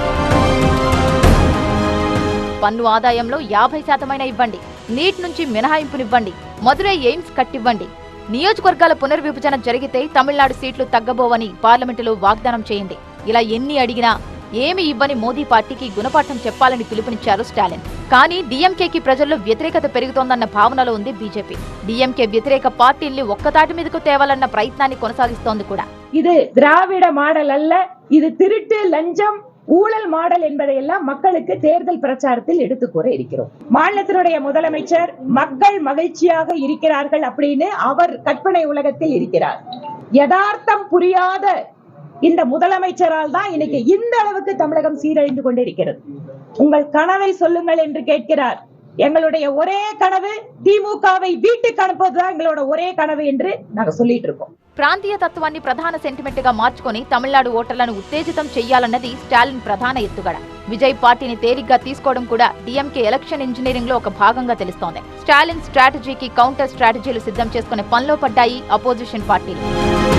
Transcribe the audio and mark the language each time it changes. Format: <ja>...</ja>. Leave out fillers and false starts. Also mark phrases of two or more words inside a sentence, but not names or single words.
<te>పన్ను ఆదాయంలో 50% ఇవ్వండి, నీట్ నుంచి మినహాయింపునివ్వండి, మదురై ఎయిమ్స్ కట్టివ్వండి, నియోజకవర్గాల పునర్విభజన జరిగితే తమిళనాడు సీట్లు తగ్గబోవని పార్లమెంటులో వాగ్దానం చేయండి. ఇలా ఎన్ని అడిగినా ఏమి ఇవ్వని మోదీ పార్టీకి గుణపాఠం చెప్పాలని పిలుపునిచ్చారు స్టాలిన్. కానీ డీఎంకేకి ప్రజల్లో వ్యతిరేకత పెరుగుతోందన్న భావనలో ఉంది బీజేపీ. డీఎంకే వ్యతిరేక పార్టీల్ని ఒక్కతాటి మీదకు తేవాలన్న ప్రయత్నాన్ని కొనసాగిస్తోంది కూడా.</te> <ta>இது திராவிட மாடல் அல்ல, இது திருட்டு லஞ்சம் ஊழல் மாடல் என்பதையெல்லாம் மக்களுக்கு தேர்தல் பிரச்சாரத்தில் எடுத்து கூற இருக்கிறோம். மாநிலத்தினுடைய முதலமைச்சர் மக்கள் மகிழ்ச்சியாக இருக்கிறார்கள் அப்படின்னு அவர் கற்பனை உலகத்தில் இருக்கிறார். யதார்த்தம் புரியாத இந்த முதலமைச்சரால் தான் இன்னைக்கு இந்த அளவுக்கு தமிழகம் சீரழிந்து கொண்டிருக்கிறது. உங்கள் கனவை சொல்லுங்கள் என்று கேட்கிறார். எங்களுடைய ஒரே கனவு திமுகவை வீட்டுக்கு அனுப்புவதுதான் எங்களோட ஒரே கனவு என்று நாங்க சொல்லிட்டு இருக்கோம்.</ta> <te>ప్రాంతీయ తత్వాన్ని ప్రధాన సెంటిమెంట్ గా మార్చుకొని తమిళనాడు ఓటర్లను ఉత్తేజితం చెయ్యాలన్నది స్టాలిన్ ప్రధాన ఎత్తుగడ. విజయ్ పార్టీని తేలిగ్గా తీసుకోవడం కూడా డీఎంకే</te> <en>election engineering</en> <te>లో ఒక భాగంగా తెలుస్తోంది. స్టాలిన్ స్ట్రాటజీకి</te> <en>counter strategies</en> <te>సిద్ధం చేసుకునే పనిలో పడ్డాయి</te> <en>opposition parties.</en>